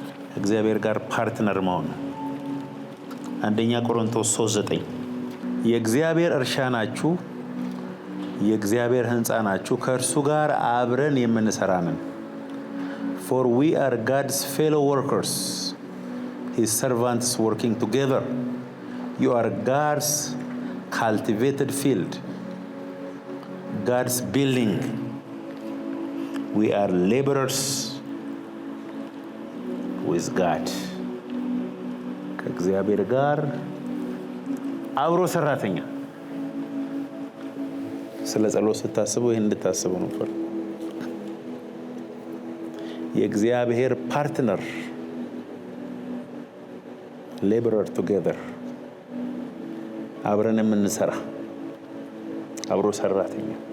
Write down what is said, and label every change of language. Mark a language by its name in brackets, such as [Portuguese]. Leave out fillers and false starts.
[Amharic] ከእግዚአብሔር ጋር ፓርትነር መሆን ነው። አንደኛ ቆሮንቶስ 3:9 የእግዚአብሔር እርሻ ናችሁ፣ የእግዚአብሔር ሕንፃ ናችሁ፣ ከእርሱ ጋር አብረን የምንሰራ ነን። [English] For we are God's fellow workers, His servants working together. You are God's cultivated field, God's building. We are laborers with God. [Amharic] ከእግዚአብሔር ጋር አብሮ ሰራተኛ። ስለ ጸሎት ስታስቡ ይህን እንድታስቡ ነበር። የእግዚአብሔር ፓርትነር [English] laborer together [Amharic] አብረን የምንሰራ አብሮ ሰራተኛ።